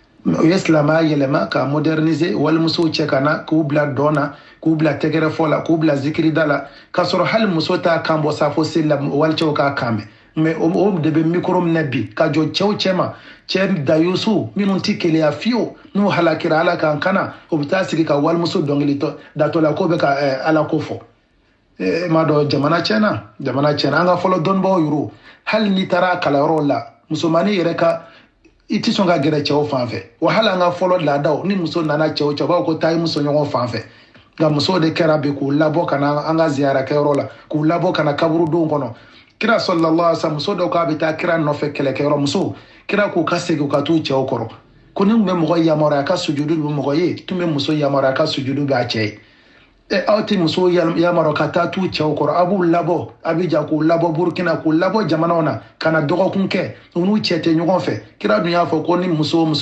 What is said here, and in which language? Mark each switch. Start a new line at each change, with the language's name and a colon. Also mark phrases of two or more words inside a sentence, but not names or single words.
Bambara: yeslama yelema ka moderniser wal muso cɛ kana k'u bila dɔna k'u bila tɛgɛrɛ fɔ la k'u bila zikiri da la ka sɔrɔ hali muso t'a kan bɔ safo seli la walicɛw k'a kan mɛn mais o de bɛ micro minɛ bi ka jɔ cɛw cɛ ma cɛ dayusu minnu tɛ keleya fiyewu n'u halakira ala kan kana o bɛ taa sigi ka walimuso dɔnkili datɔ la k'o bɛ ka ala ko fɔ m'a dɔn jamana tiɲɛna an ka fɔlɔ dɔnnibagaw yuru hali n'i taara kalanyɔrɔ la musomanin yɛrɛ ka i tɛ sɔn ka gɛrɛ cɛw fan fɛ wa hali an ka fɔlɔ laadaw ni muso nana cɛw b'a ko taa i muso ɲɔgɔn fan fɛ nka musow de kɛra bi k'u labɔ ka na an ka ziyara kɛyɔrɔ la k'u labɔ ka na kaburudenw kɔnɔ kira
Arabic: صلى الله عليه وسلم
Bambara: muso dɔw k'a bɛ taa kira nɔfɛ kɛlɛkɛyɔrɔ muso kira k'u ka segin ka t'u cɛw kɔrɔ ko ni tun bɛ mɔgɔ yamaruya ka sujudu bɛ mɔgɔ ye tun bɛ muso yamaruya ka sujudu bɛ a cɛ ye aw tɛ muso yamaruya ka taa t'u cɛw kɔrɔ a b'u labɔ Abidjan k'u labɔ Burkina k'u labɔ jamanaw na ka na dɔgɔkun kɛ u n'u cɛ tɛ ɲɔgɔn fɛ kira dun y'a fɔ ko ni muso o